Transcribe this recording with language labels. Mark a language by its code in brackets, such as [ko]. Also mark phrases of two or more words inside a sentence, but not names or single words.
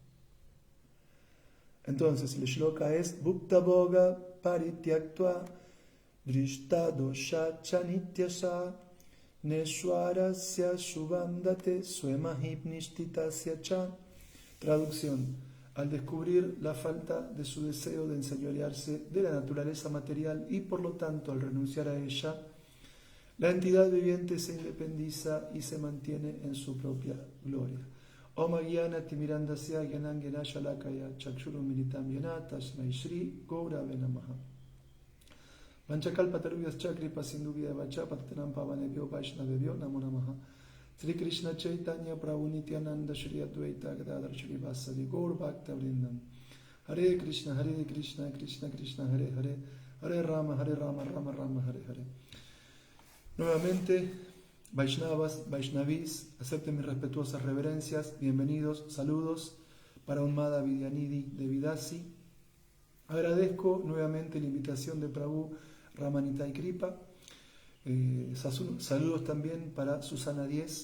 [es] Entonces, el shloka es [sa] भुक्त भोगा परित्यक्ता दृष्टदोषा च नित्यशः नेश्वरस्य शुभं धत्ते स्वे महिम्नि स्थितस्य च. [es] Traducción: al descubrir la falta de su deseo de enseñorearse de la naturaleza material y por lo tanto al renunciar a ella, la entidad viviente se independiza y se mantiene en su propia gloria. [sa] ॐ अज्ञान तिमिरान्धस्य ज्ञानाञ्जन शलाकया चक्षुरुन्मीलितं येन तस्मै श्री गुरवे नमः. वाञ्छाकल्पतरुभ्यश्च कृपा सिन्धुभ्य एव च पतितानां पावनेभ्यो वैष्णवेभ्यो नमो नमः. श्री कृष्ण चैतन्य प्रभु नित्यानन्द श्री अद्वैत गदाधर श्री वासादि गौर भक्त वृन्दम्. हरे कृष्ण कृष्ण कृष्ण हरे हरे, हरे राम राम राम हरे हरे. [es] Nuevamente, Vaishnavas, Vaishnavis, acepten mis respetuosas reverencias, bienvenidos, saludos para un Madha Vidyanidhi de Vidasi. Agradezco nuevamente la invitación de Prabhu Ramanitai Kripa. Saludos también para Susana 10.